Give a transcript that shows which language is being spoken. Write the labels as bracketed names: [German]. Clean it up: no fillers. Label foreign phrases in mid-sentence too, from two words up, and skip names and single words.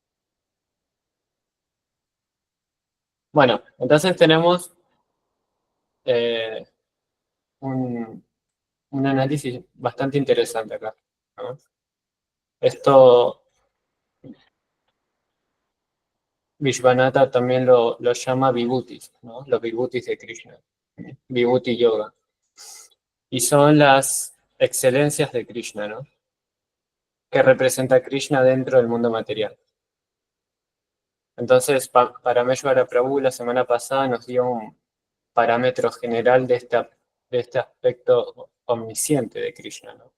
[Spanish] Bueno, entonces tenemos eh, un, un análisis bastante interesante acá, ¿no? Esto Vishvanatha también lo llama vibhutis, ¿no? Los vibhutis de Krishna, vibhuti yoga. Y son las excelencias de Krishna, ¿no? Que representa a Krishna dentro del mundo material. Entonces, Parameshvara Prabhu la semana pasada nos dio un parámetro general de este aspecto omnisciente de Krishna, ¿no?